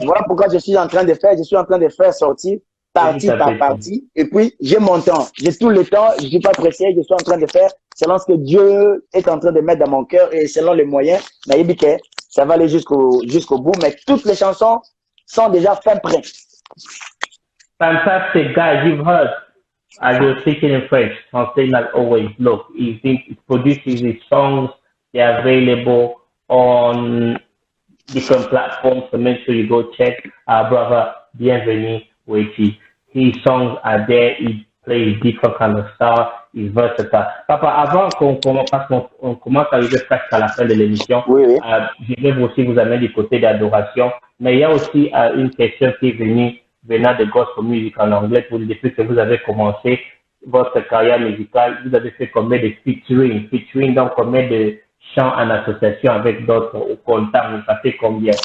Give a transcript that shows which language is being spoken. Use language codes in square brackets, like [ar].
[fr] Voilà pourquoi je suis en train de faire sortir partie par partie. Et puis, j'ai mon temps. J'ai tout le temps, je ne suis pas pressé, je suis en train de faire selon ce que Dieu est en train de mettre dans mon cœur et selon les moyens, ça va aller jusqu'au bout. Mais toutes les chansons sont déjà fin prêt. [en] Fantastic, guys. You've heard. As you're speaking in French, translate like always. Look, he produces his songs. They're available on different platforms, so make sure you go check our brother Bienvenu Waiti. His songs are there. He plays different kind of style. He's versatile. [fr] Papa, avant qu'on commence à arriver presque à la fin de l'émission, oui. Je vais aussi vous amener du côté d'adoration, mais il y a aussi une question qui est venant de gospel music en anglais. Pour depuis que vous avez commencé votre carrière musicale, vous avez fait combien de featuring, donc combien de chants en association avec d'autres au contact, vous savez combien?